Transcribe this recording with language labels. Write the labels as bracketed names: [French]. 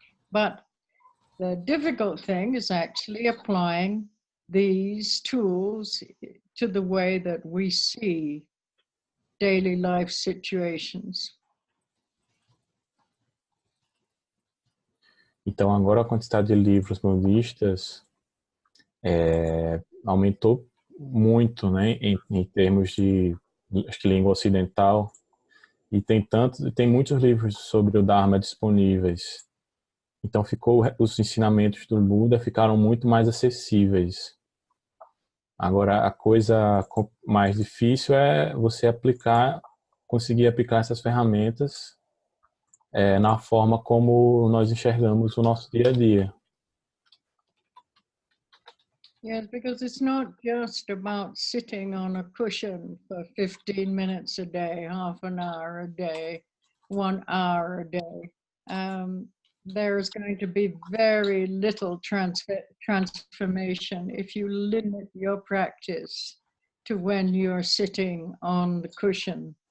[English] But the difficult thing is actually applying these tools to the way that we see daily life situations. [Portuguese] Então agora a quantidade de livros budistas aumentou muito, né, em termos de, acho que, língua ocidental, e tem muitos livros sobre o Dharma disponíveis. Então os ensinamentos do Buda ficaram muito mais acessíveis. Agora, a coisa mais difícil é você conseguir aplicar essas ferramentas na forma como nós enxergamos o nosso dia a dia. [English] Yes, because it's not just about sitting on a cushion for 15 minutes a day, half an hour a day, 1 hour a day. There's going to be very little transformation if you limit your practice to when you're sitting on the cushion.